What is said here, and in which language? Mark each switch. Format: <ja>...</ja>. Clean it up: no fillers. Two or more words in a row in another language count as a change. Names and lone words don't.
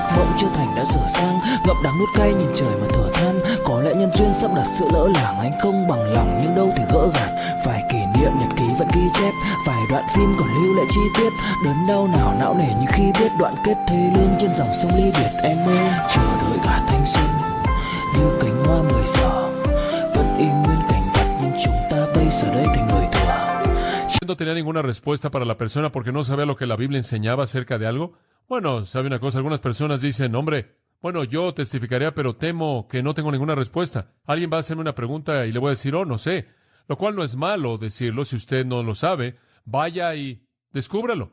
<vi>mộng chưa thành đã dở dang, ngậm đắng nuốt cay nhìn trời mà thở than, có lẽ nhân duyên sắp đặt sự lỡ làng, anh không bằng lòng nhưng đâu thể gỡ gạt, vài kỷ niệm nhật ký vẫn ghi chép, vài đoạn phim còn lưu lại chi tiết, đớn đau nào não nề như khi biết đoạn kết thê lương trên dòng sông ly biệt, em ơi chờ đợi cả thanh xuân như cánh hoa 10 giờ giờ đây thành người thừa.</vi> <es>No tenía ninguna respuesta para la persona porque no sabía lo que la Biblia enseñaba acerca de algo. Bueno, ¿sabe una cosa? Algunas personas dicen, hombre, bueno, yo testificaría, pero temo que no tengo ninguna respuesta. Alguien va a hacerme una pregunta y le voy a decir, oh, no sé. Lo cual no es malo decirlo. Si usted no lo sabe, vaya y descúbralo.</es>